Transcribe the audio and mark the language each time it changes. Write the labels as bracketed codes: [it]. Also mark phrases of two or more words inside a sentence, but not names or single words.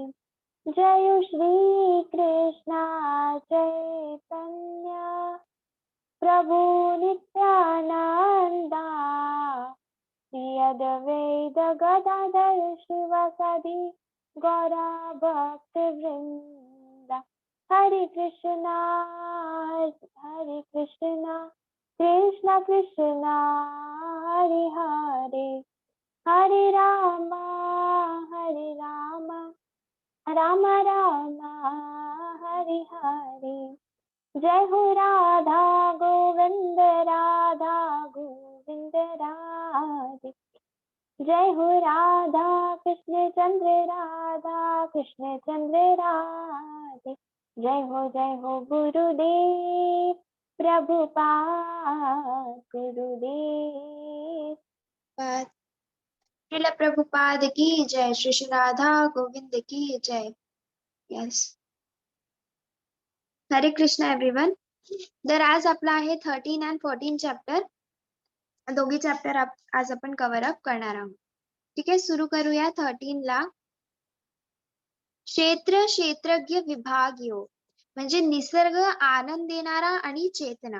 [sa] जय श्री कृष्ण चैतन्य प्रभु नित्यानंदा श्री अद्वैत गदाधर शिवासादि गौरा भक्त वृंदा। हरे कृष्णा कृष्ण कृष्ण हरे हरे हरे राम राम राम हरे हरे। जय हो राधा गोविंद राधे। जय हो राधा कृष्ण चंद्र राधे। जय हो गुरुदेव प्रभुपाद गुरुदेव। [hi] श्रील प्रभुपाद की जय। श्री श्री राधा गोविंद की जय। [mr] यस, हरे कृष्ण एव्हरीवन। तर आज आपला आहे 13 आणि 14 चॅप्टर, दोघी चॅप्टर आज आपण [en] cover up [mr] करणार आहोत. ठीक आहे, सुरू करूया 13 ला. क्षेत्रज्ञ विभाग योग म्हणजे निसर्ग, आनंद देणारा आणि चेतना.